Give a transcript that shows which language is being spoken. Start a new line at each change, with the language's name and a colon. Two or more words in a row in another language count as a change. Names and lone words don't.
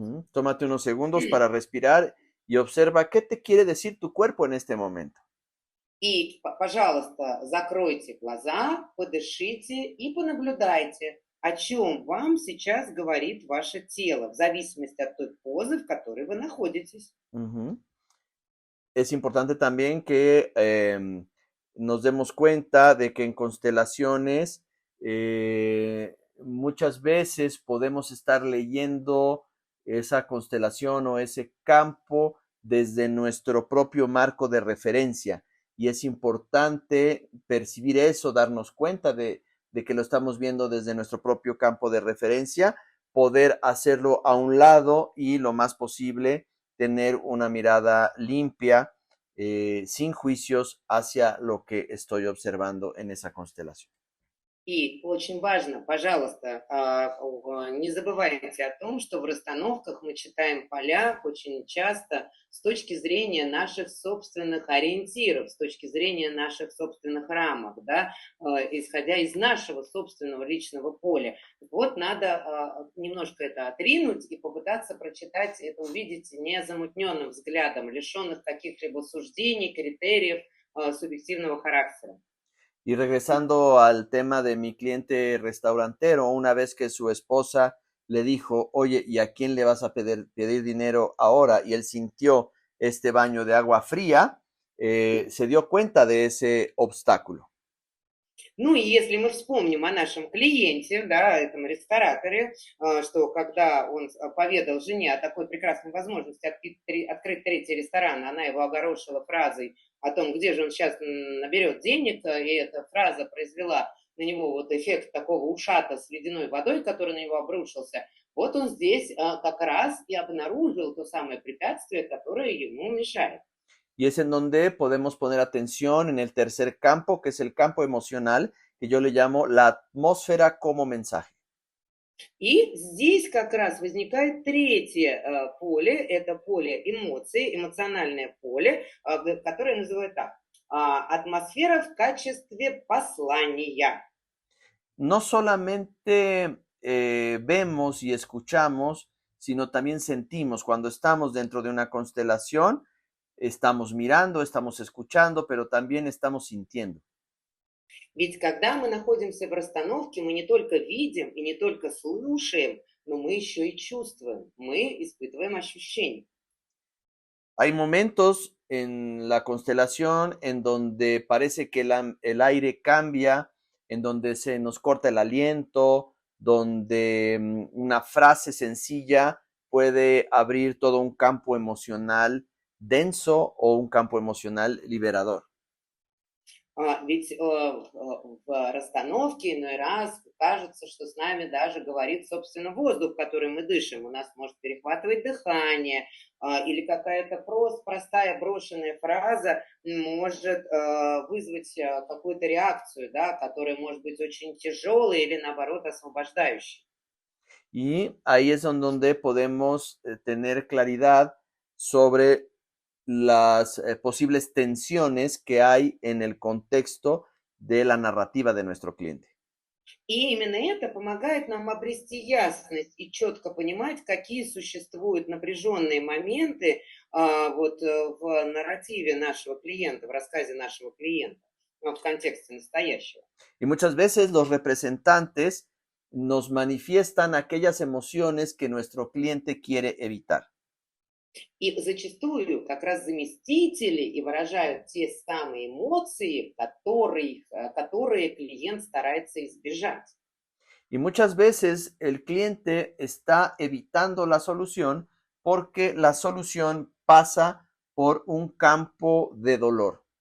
Spanish: Tómate unos segundos para respirar y observa qué te quiere decir tu cuerpo en este momento.
Russian: И, пожалуйста, закройте глаза, подышите и понаблюдайте, о чем вам сейчас говорит ваше тело, в зависимости от той позы, в которой вы находитесь.
Spanish: Es importante también que nos demos cuenta de que en constelaciones muchas veces podemos estar leyendo esa constelación o ese campo desde nuestro propio marco de referencia. Y es importante percibir eso, darnos cuenta de que lo estamos viendo desde nuestro propio campo de referencia, poder hacerlo a un lado y lo más posible tener una mirada limpia, sin juicios hacia lo que estoy observando en esa constelación.
Russian: И очень важно, пожалуйста, не забывайте о том, что в расстановках мы читаем поля очень часто с точки зрения наших собственных ориентиров, с точки зрения наших собственных рамок, да, исходя из нашего собственного личного поля. Вот надо немножко это отринуть и попытаться прочитать это, увидеть незамутненным взглядом, лишенных каких-либо суждений, критериев субъективного характера.
Spanish: Y regresando al tema de mi cliente restaurantero, una vez que su esposa le dijo, oye, ¿y a quién le vas a pedir dinero ahora? Y él sintió este baño de agua fría, se dio cuenta de ese obstáculo.
Russian: Ну и если мы вспомним о нашем клиенте, да, этом рестораторе, что когда он поведал жене о такой прекрасной возможности открыть третий ресторан, она его огорошила фразой о том, где же он сейчас наберет денег, и эта фраза произвела на него вот эффект такого ушата с ледяной водой, который на него обрушился. Вот он здесь как раз и обнаружил то самое препятствие, которое ему мешает.
Spanish: Y es en donde podemos poner atención en el tercer campo, que es el campo emocional, que yo le llamo la atmósfera como mensaje.
Russian: И здесь как раз возникает третье поле, это поле эмоций, эмоциональное поле, которое называют так, атмосфера в качестве послания.
Spanish: No solamente vemos y escuchamos, sino también sentimos. Cuando estamos dentro de una constelación, estamos mirando, estamos escuchando, pero también estamos sintiendo.
Russian: Ведь когда мы находимся в расстановке, мы не только видим и не только слушаем, но мы еще и чувствуем, мы испытываем ощущения.
Spanish: Hay momentos en la constelación en donde parece que el aire cambia, en donde se nos corta el aliento, donde una frase sencilla puede abrir todo un campo emocional denso o un campo emocional liberador.
Russian: Ведь в расстановке иной раз кажется, что с нами даже говорит, собственно, воздух, который мы дышим. У нас может перехватывать дыхание, или какая-то простая брошенная фраза может вызвать какую-то реакцию, да, которая может быть очень тяжелой или, наоборот, освобождающей.
Spanish: Y ahí es donde podemos tener claridad sobre las posibles tensiones que hay en el contexto de la narrativa de nuestro cliente.
Russian: И именно это помогает нам обрести ясность и четко понимать, какие существуют напряженные моменты в нарративе нашего клиента, в рассказе нашего клиента, в контексте настоящего.
Spanish: Y muchas veces los representantes nos manifiestan aquellas emociones que nuestro cliente quiere evitar.
Russian: И зачастую как раз заместители и выражают те самые эмоции, которые клиент старается избежать.
Spanish: Y muchas veces el cliente está evitando la solución porque la solución pasa por un campo de dolor.